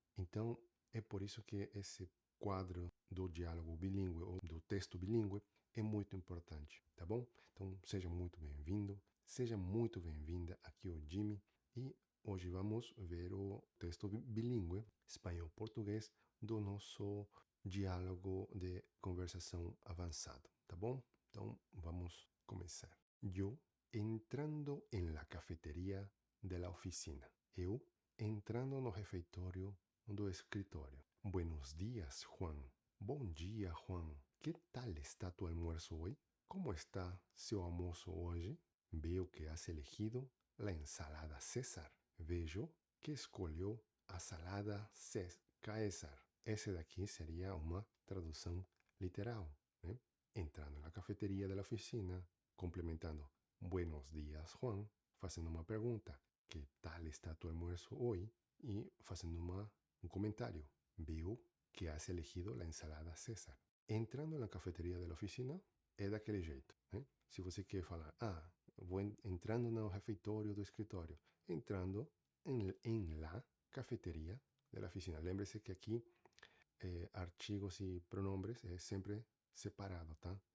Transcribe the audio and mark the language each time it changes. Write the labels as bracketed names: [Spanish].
[Portuguese] Então, é por isso que esse quadro do diálogo bilíngue ou do texto bilíngue é muito importante, tá bom? Então, seja muito bem-vindo, seja muito bem-vinda aqui o Jimmy e hoje vamos ver o texto bilíngue, espanhol-português, do nosso diálogo de conversação avançado, tá bom? Então, vamos começar. [Spanish] Eu entrando en la cafetería de la oficina. [Portuguese] Eu entrando no refeitório do escritório. [Spanish] Buenos días, Juan. [Portuguese] Bom dia, Juan. [Spanish] Que tal está tu almuerzo hoy? [Portuguese] Como está seu almoço hoje? [Spanish] Veo que has elegido la ensalada César. [Portuguese] Vejo que escolheu a salada César. Esse daqui seria uma tradução literal, né? Entrando na cafeteria da oficina, complementando [Spanish] Buenos días, Juan, [Portuguese] fazendo uma pergunta. [Spanish] Que tal está tu almuerzo hoy? [Portuguese] E fazendo um comentário. [Spanish] Veo que has elegido la ensalada César. [Portuguese] Entrando na cafeteria da oficina, é daquele jeito, né? Se você quer falar, vou entrando no refeitório do escritório, entrando [Spanish] en la cafeteria [Portuguese] da oficina. Lembre-se que aqui artigos e pronombres é sempre separado, tá?